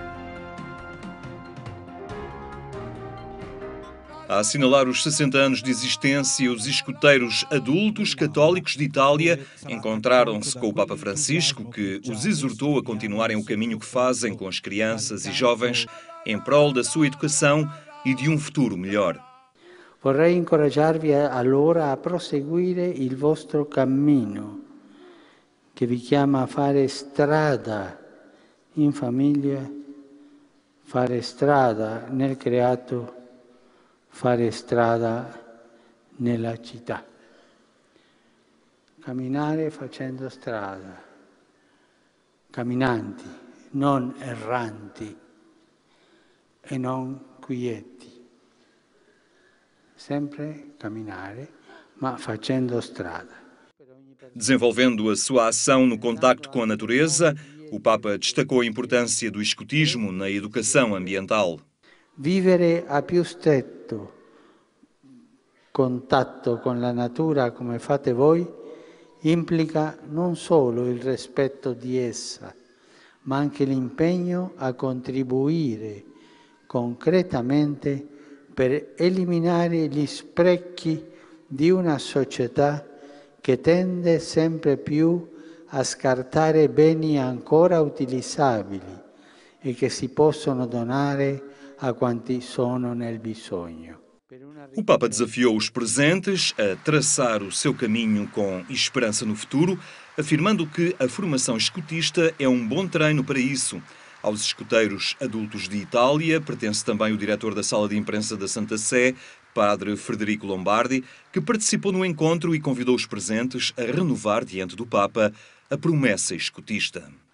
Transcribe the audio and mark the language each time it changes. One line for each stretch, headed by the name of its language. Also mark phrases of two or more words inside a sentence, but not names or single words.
Portuguese: A assinalar os 60 anos de existência, os escuteiros adultos católicos de Itália encontraram-se com o Papa Francisco, que os exortou a continuarem o caminho que fazem com as crianças e jovens em prol da sua educação e de um futuro melhor.
Italian: Vorrei incoraggiarvi allora a proseguire il vostro cammino, che vi chiama a fare strada in famiglia, fare strada nel creato, fare strada nella città. Camminare facendo strada, camminanti, non erranti e non quieti. Sempre camminare, ma facendo strada.
Portuguese: Desenvolvendo a sua ação no contacto com a natureza, o Papa destacou a importância do escutismo na educação ambiental.
Italian: Vivere a più stretto contatto con la natura come fate voi implica non solo il rispetto di essa, ma anche l'impegno a contribuire concretamente per eliminare gli sprechi di una società che tende sempre più a scartare beni ancora utilizzabili e che si possono donare a quanti sono nel bisogno.
Portuguese: O Papa desafiou os presentes a traçar o seu caminho com esperança no futuro, afirmando que a formação escutista é um bom treino para isso. Aos escuteiros adultos de Itália pertence também o diretor da Sala de Imprensa da Santa Sé, Padre Frederico Lombardi, que participou no encontro e convidou os presentes a renovar diante do Papa a promessa escutista.